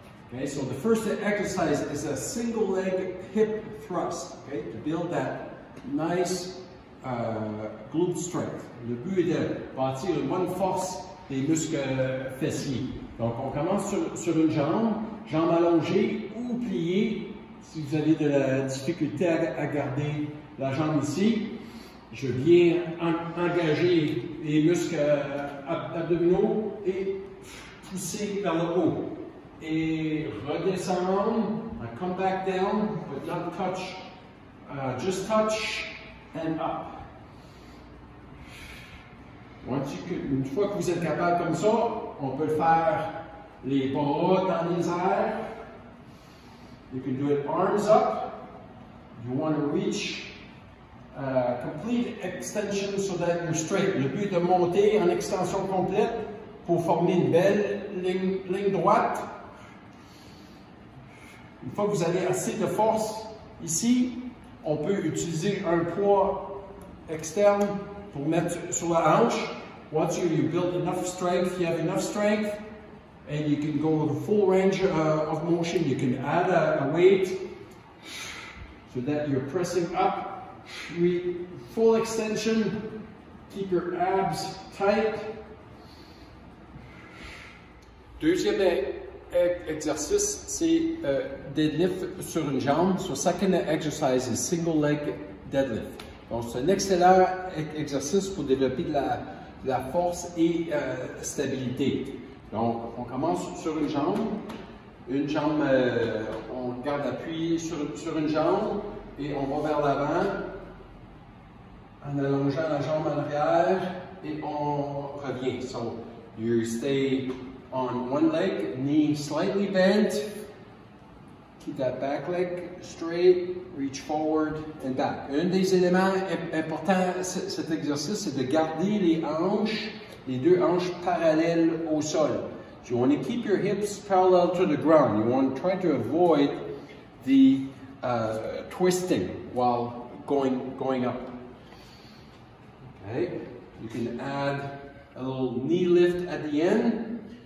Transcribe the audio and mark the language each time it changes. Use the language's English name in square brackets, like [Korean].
[English] Okay, so the first exercise is a single leg hip thrust, okay, to build that nice glute strength. [French] Le but est de bâtir une bonne force des muscles fessiers. Donc on commence sur une jambe allongée ou pliée. Si vous avez de la difficulté à garder la jambe ici, je viens engager les muscles abdominaux et pousser vers le haut. Et redescendre, [English] come back down, but not touch, just touch and up. [French] Une fois que vous êtes capable comme ça, on peut faire les bras dans les airs. [English] You can do it arms up. You want to reach complete extension so that you're straight. [French] Le but est de monter en extension complète pour former une belle ligne droite. Une fois que vous avez assez de force ici, on peut utiliser un poids externe pour mettre sur la hanche. [English] Once you build enough strength, you have enough strength, and you can go the full range of motion. You can add a weight so that you're pressing up, full extension, keep your abs tight. [French] Deuxième exercice, c'est deadlift sur une jambe. [English] So second exercise is single leg deadlift. [French] Donc c'est un excellent exercice pour développer de la force et stabilité. Donc on commence sur une jambe, on garde appui sur une jambe et on va vers l'avant en allongeant la jambe en arrière et on revient. [English] So you stay on one leg, knee slightly bent, keep that back leg straight, reach forward and back. [French] Un des éléments importants de cet exercice, c'est de garder les deux hanches parallèles au sol. [English] So you want to keep your hips parallel to the ground. You want to try to avoid the twisting while going up. Okay, you can add a little knee lift at the end.